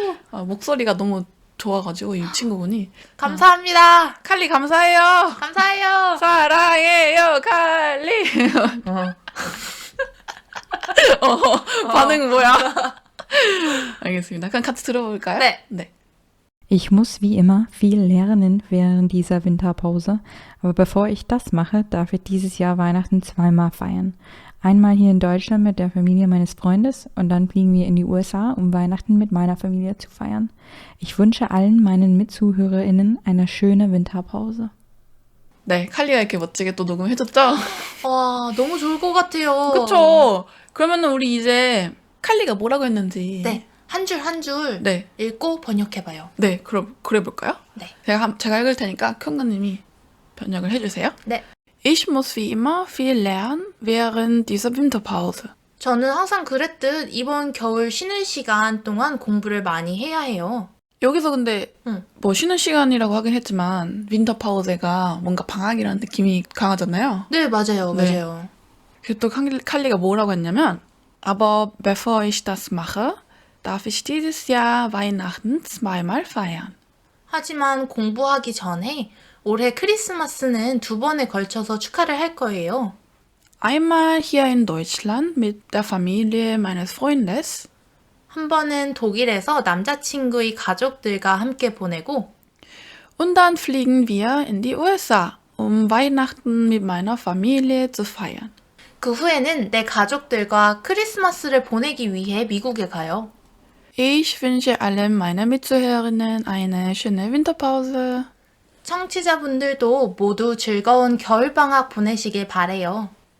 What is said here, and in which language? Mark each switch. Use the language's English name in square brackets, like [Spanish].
[Korean] 목소리가 너무 좋아가지고 이 친구분이 감사합니다. 칼리 감사해요. 감사해요. 사랑해요 칼리. 반응은 뭐야? 알겠습니다. 그럼 같이 들어볼까요? 네. 네. [German] Ich muss wie immer viel lernen während dieser Winterpause, aber bevor ich das mache, darf ich dieses Jahr Weihnachten zweimal feiern. Einmal hier in Deutschland mit der Familie meines Freundes und dann fliegen wir in die USA, um Weihnachten mit meiner Familie zu feiern. Ich wünsche allen meinen MitzuhörerInnen eine schöne Winterpause. [Korean] 네, 칼리가 이렇게 멋지게 또 녹음해줬죠? 와, 너무 좋을 것 같아요. 그쵸? 그러면은 우리 이제 칼리가 뭐라고 했는지. 네, 한 줄 한 줄 네. 읽고 번역해봐요. 네, 그럼 그래 볼까요? 네. 제가 읽을 테니까 큐언가님이 번역을 해주세요. 네. [German] Ich muss wie immer viel lernen während dieser Winterpause. [Korean] 저는 항상 그랬듯 이번 겨울 쉬는 시간 동안 공부를 많이 해야 해요. 여기서 근데 응. 뭐 쉬는 시간이라고 하긴 했지만 윈터파우제가 뭔가 방학이라는 느낌이 강하잖아요. 네, 맞아요. 네. 맞아요. 그리고 또 칼리가 뭐라고 했냐면 [German] Aber bevor ich das mache, darf ich dieses Jahr Weihnachten zweimal feiern. [Korean] 하지만 공부하기 전에 올해 크리스마스는 2번에 걸쳐서 축하를 할 거예요. [German] Einmal hier in Deutschland mit der Familie meines Freundes [Korean] 한 번은 독일에서 남자친구의 가족들과 함께 보내고 [German] und dann fliegen wir in die USA, um Weihnachten mit meiner Familie zu feiern. [Korean] 그 후에는 내 가족들과 크리스마스를 보내기 위해 미국에 가요. [German] Ich wünsche allen meinen Mitzuhörerinnen eine schöne Winterpause. [Korean] 청취자분들도 모두 즐거운 겨울방학 보내시길 바래요.